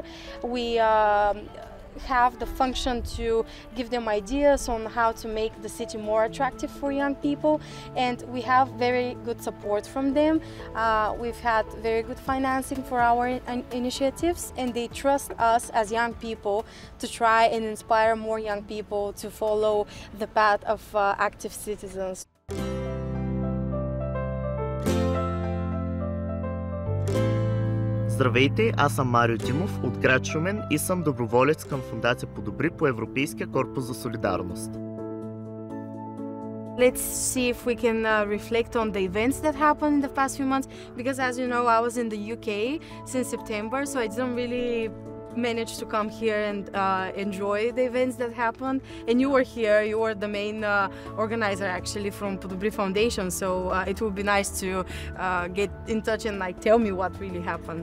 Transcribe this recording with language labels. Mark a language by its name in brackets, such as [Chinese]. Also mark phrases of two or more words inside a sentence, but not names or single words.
[English] We have the function to give them ideas on how to make the city more attractive for young people, and we have very good support from them. We've had very good financing for our initiatives, and they trust us as young people to try and inspire more young people to follow the path of active citizens. [Bulgarian] Здравейте, аз съм Марио Димов от град Шумен и съм доброволец към Фондация Подобри по Европейския корпус за солидарност. [English] Let's see if we can reflect on the events that happened in the past few months, because as you know, I was in the UK since September, so I didn't really managed to come here and enjoy the events that happened. And you were here, you were the main organizer actually from Podobri Foundation, so it would be nice to get in touch and like tell me what really happened.